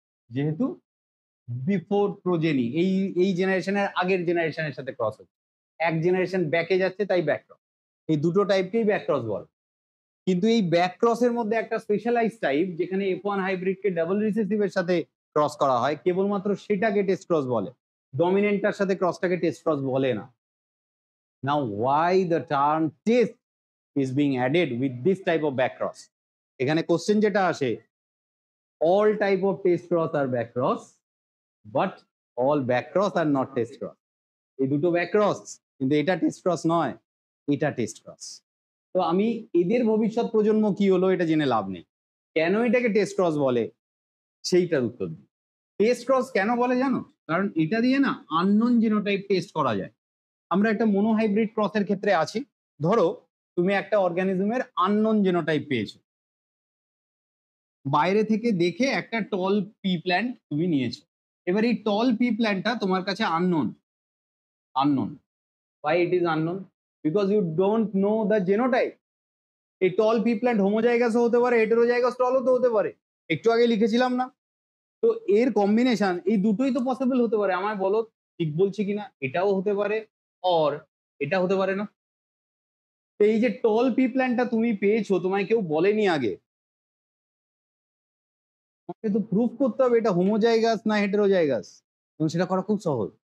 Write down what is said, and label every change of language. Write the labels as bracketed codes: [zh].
[bn] যেহেতু before progeny, এই জেনারেশনের আগের জেনারেশনের সাথে ক্রস হচ্ছে, এক জেনারেশন ব্যাকে যাচ্ছে, তাই ব্যাক ক্রস। এই দুটো টাইপকেই ব্যাক ক্রস বলে। কিন্তু এই ব্যাক ক্রসের মধ্যে একটা স্পেশালাইজ টাইপ, যেখানে F1 হাইব্রিডকে ডাবল রিসেসিভের সাথে ক্রস করা হয়, কেবলমাত্র সেটাকে টেস্ট ক্রস বলে, ডমিনেন্টটার সাথে ক্রসটাকে টেস্ট ক্রস বলে না। [en] Now, why the term test is being added with this type of back cross? [bn] এখানে কোশ্চেন যেটা আসে, [en] all type of test cross are back cross, but all back cross are not test cross. [bn] এই দুটো back cross, কিন্তু এটা test cross নয়, এটা test cross. তো আমি এদের ভবিষ্যৎ প্রজন্ম কি হলো এটা জেনে লাভ নেই, কেন এটাকে টেস্ট ক্রস বলে সেইটার উত্তর দিই। টেস্ট ক্রস কেন বলে জানো? কারণ এটা দিয়ে না আননোন জিনোটাইপ টেস্ট করা যায়। আমরা একটা মনোহাইব্রিড ক্রসের ক্ষেত্রে আছি, ধরো তুমি একটা অর্গানিজমের আননোন জিনোটাইপ পেয়েছো, বাইরে থেকে দেখে একটা টল পি প্ল্যান্ট তুমি নিয়েছো। এবার এই টল পি প্ল্যান্টটা তোমার কাছে unknown. [en] Why it is unknown? Because you don't know the genotype. [bn] এই টল পি প্ল্যান্ট হোমোজাইগাস হতে পারে, হেটেরোজাইগাস টল হতে পারে, একটু আগে লিখেছিলাম না? তো এর কম্বিনেশন এই দুটোই তো পসিবল হতে পারে। আমায় বলো ঠিক বলছি কিনা, এটাও হতে পারে অর এটা হতে পারে না। তো এই যে টল পি প্ল্যান্টটা তুমি পেয়েছো, তোমায় কেউ বলেনি আগে, তোমাকে তো প্রুফ করতে হবে এটা হোমোজাইগাস না হেটেরোজাইগাস, এবং সেটা করা খুব সহজ।